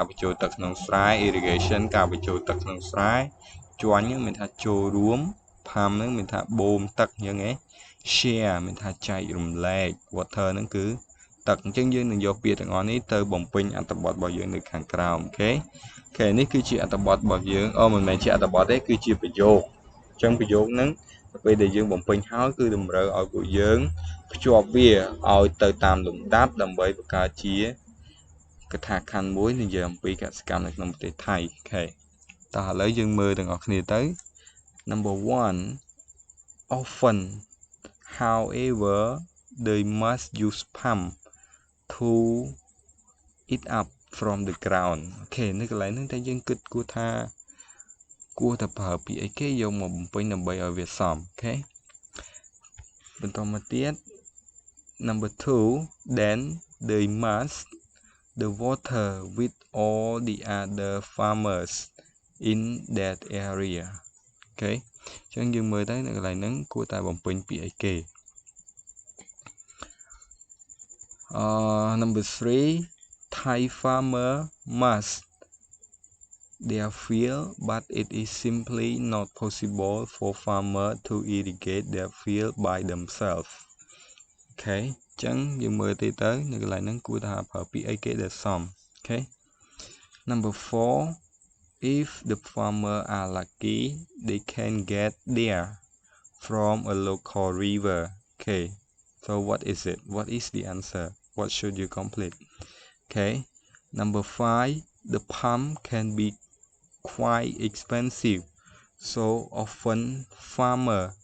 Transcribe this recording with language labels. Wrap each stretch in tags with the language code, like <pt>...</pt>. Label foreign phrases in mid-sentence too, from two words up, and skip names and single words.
<km>បញ្ចូលទឹកក្នុងស្រែ irrigation ការបញ្ចូលទឹកក្នុងស្រែជួញមានថាចូលរួម pump ហ្នឹងមានថាបូមទឹកអញ្ចឹងឯង share មានថាចែករំលែក water ហ្នឹងគឺទឹកអញ្ចឹងយើងនឹងយកពាក្យទាំងអស់នេះទៅបំពេញអត្ថ បទរបស់យើងនៅខាងក្រោមអូខេនេះគឺជាអត្ថបទរបស់យើងមិនមែនជាអត្ថបទទេគឺជាប្រយោគអញ្ចឹងប្រយោគហ្នឹងពេលដែលយើងបំពេញហើយគឺ តម្រូវឲ្យពួកយើងភ្ជាប់វាឲ្យទៅតាមលំដាប់ដើម្បីបង្កើតជាកថាខណ្ឌមួយនិយាយអំពីកសិកម្មនៅក្នុង ប្រទេសថៃអូខេតោះឥឡូវយើងមើលទាំងអស់គ្នាទៅ</km> <en>Number 1 often however they must use pump to it up from the ground</en> <km>អូខេនៅកន្លែងហ្នឹងតែយើងគិតគួរថាគួរតែប្រើពាក្យអីគេយកមកបំពេញដើម្បីឲ្យវាសមអូខេបន្តមកទៀត</km> <en>Number 2 then they must the water with all the other farmers in that area</en> <km>អូខេអញ្ចឹងយើងមើលទៅនៅកន្លែងហ្នឹងគួរតែបំពេញពាក្យអីគេ</km> <en>Number 3 Thai farmer must their field but it is simply not possible for farmer to irrigate their field by themselves</en> <km>អូខេអញ្ចឹងយើងមើលទៅនៅកន្លែងហ្នឹងគួរថាប្រើពាក្យអីគេដែលសមអូខេ</km> <en>Number 4 if the farmer are lucky they can get there from a local river okay so what is it what is the answer what should you complete okay Number 5 the pump can be quite expensive so often farmer</en>